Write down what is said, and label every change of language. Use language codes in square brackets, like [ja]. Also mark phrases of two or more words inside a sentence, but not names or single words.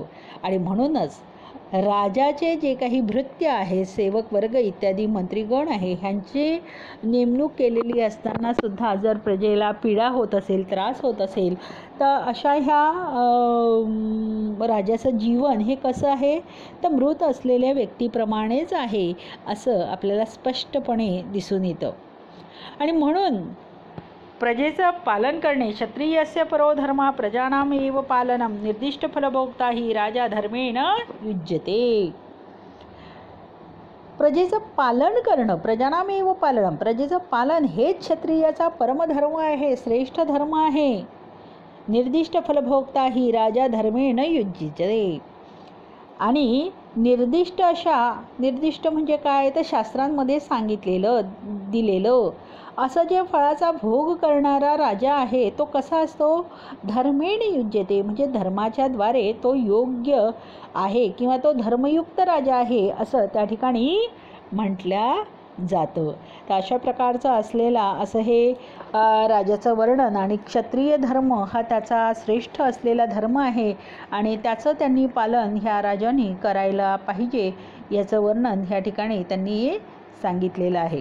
[mr] आणि म्हणूनच राजाचे जे काही भृत्य आहे, सेवक वर्ग इत्यादी मंत्रीगण आहे, ह्यांची नेमणूक केलेली असताना सुद्धा जर प्रजेला पीडा होत असेल, त्रास होत असेल तर अशा ह्या राजाचं जीवन हे कसं आहे तर मृत असलेल्या व्यक्तीप्रमाणेच आहे असं आपल्याला स्पष्टपणे दिसून येतं. आणि म्हणून प्रजेचं पालन करणे [sa] क्षत्रियस्य परो धर्म प्रजानामेव पालनम निर्दिष्ट फलभोक्ता ही राजा धर्मेण युज्यते. [mr] प्रजेचं पालन करणं, [sa] प्रजानामेव पालनम, [mr] प्रजेचं पालन हेच क्षत्रियाचा परमधर्म आहे, श्रेष्ठ धर्म आहे. [sa] निर्दिष्ट फलभोक्ता ही राजा धर्मेण युज्यते. [mr] आणि निर्दिष्ट अशा, निर्दिष्ट म्हणजे काय तर शास्त्रांमध्ये सांगितलेलं दिलेलं असं जे फळाचा भोग करणारा राजा आहे तो कसा असतो? [sa] धर्मेण युज्यते [mr] म्हणजे धर्माच्या द्वारे तो योग्य आहे किंवा तो धर्मयुक्त राजा आहे असं त्या ठिकाणी म्हटलं जातं. तर अशा प्रकारचा असलेला असं हे राजाचं वर्णन आणि क्षत्रिय धर्म हा त्याचा श्रेष्ठ असलेला धर्म आहे आणि त्याचं त्यांनी पालन ह्या राजांनी करायला पाहिजे याचं वर्णन ह्या ठिकाणी त्यांनी सांगितलेलं आहे.